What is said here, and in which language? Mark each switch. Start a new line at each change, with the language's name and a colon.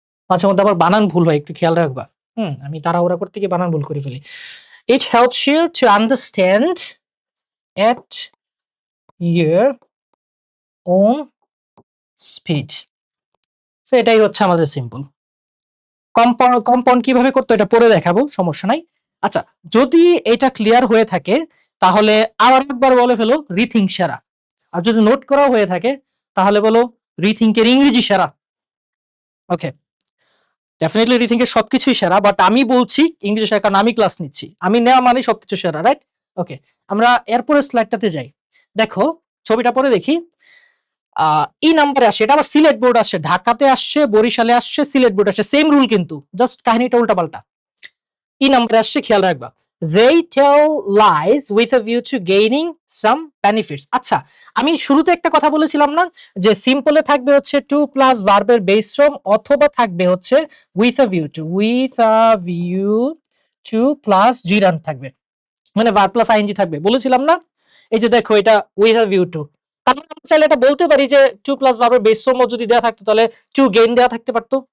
Bangla: মাঝে মধ্যে আবার বানান ভুল হয়, একটু খেয়াল রাখবা। আমি তাড়াহুড়া করতে গিয়ে বানান ভুল করে ফেলি।
English: It helps you to understand at your own speed.
Bangla: So এটাই হচ্ছে আমাদের সিম্পল। কম্পাউন্ড কিভাবে করতে এটা পরে দেখাবো, সমস্যা নাই। আচ্ছা, যদি এটা ক্লিয়ার হয়ে থাকে তাহলে আবার একবার বলে ফেলো রিথিঙ্ক সেরা, আর যদি নোট করা হয়ে থাকে তাহলে বলো রিথিঙ্কের ইংরেজি সেরা। ওকে, ডেফিনেটলি রিথিঙ্কের সবকিছুই সেরা, বাট আমি বলছি ইংরেজি সেরা কারণ আমি ক্লাস নিচ্ছি, আমি নেওয়া মানে সবকিছু সেরা, রাইট? ওকে, আমরা এরপরের স্লাইডটাতে যাই। দেখো ছবিটা পরে দেখি, ই নাম্বারে আসছে, এটা আবার সিলেট বোর্ড আসছে, ঢাকাতে আসছে, বরিশালে আসছে, সিলেট বোর্ড আসছে, সেম রুল কিন্তু জাস্ট কাহিনীটা উল্টাপাল্টা। ই নাম্বারে আসছে, খেয়াল রাখবা,
English: they tell lies with a view to gaining some benefits।
Bangla: আচ্ছা, আমি শুরুতে একটা কথা বলেছিলাম না যে সিম্পলে থাকবে হচ্ছে টু প্লাস ভার্বের বেস ফর্ম, অথবা থাকবে হচ্ছে with a view to plus জিরান থাকবে, মানে ভার্ব প্লাস আইএনজি থাকবে, বলেছিলাম না? এই যে দেখো এটা with a view to, তার মানে আমরা চাইলে এটা বলতে পারি যে টু প্লাস ভার্বের বেস ফর্ম যদি দেওয়া থাকতো তাহলে টু গেইন দেওয়া থাকতে পারতো।